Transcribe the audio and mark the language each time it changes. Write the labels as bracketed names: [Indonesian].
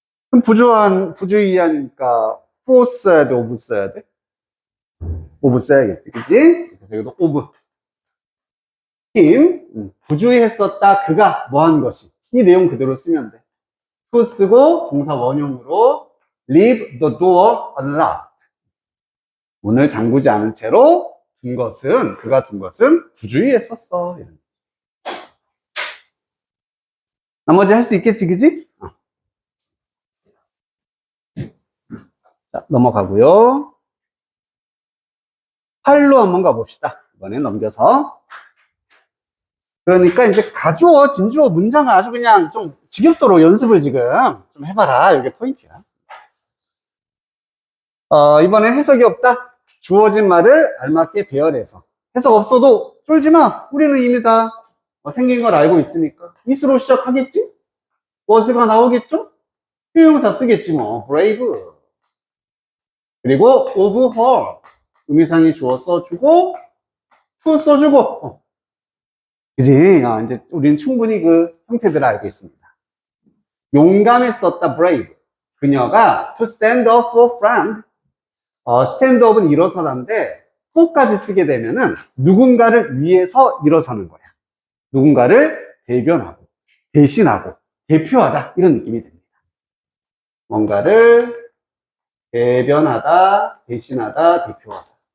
[Korean] 그럼 부주의하니까 for 써야 돼, of 써야 돼? of 써야겠지, 그치? 그래서 여기도 of. him, 부주의했었다, 그가 뭐 한 것이. 이 내용 그대로 쓰면 돼. [English] to [Korean] 쓰고 동사 원형으로 [English] leave the door unlocked. [Korean] 문을 잠그지 않은 채로 그가 둔 것은 부주의했었어. 나머지 할 수 있겠지, 그지? 자, 넘어가고요. 8로 한번 가봅시다. 이번엔 넘겨서. 그러니까 이제 가주어, 진주어 문장을 아주 그냥 좀 지겹도록 연습을 지금 좀 해봐라. 이게 포인트야. 이번엔 해석이 없다. 주어진 말을 알맞게 배열해서. 해석 없어도 쫄지 마. 우리는 이미 다 생긴 걸 알고 있으니까. is로 시작하겠지? was가 나오겠죠? 형용사 쓰겠지 뭐. brave. 그리고 of her. 의미상의 주어 써주고 to 써주고. 그지? 이제 우리는 충분히 그 형태들을 알고 있습니다. 용감했었다. brave. 그녀가 [English] to stand up for friend. [Korean] stand up은 일어서다인데 for까지 쓰게 되면은 누군가를 위해서 일어서는 거야. 누군가를 대변하고 대신하고 대표하다 이런 느낌이 듭니다. 뭔가를 대변하다, 대신하다, 대표하다.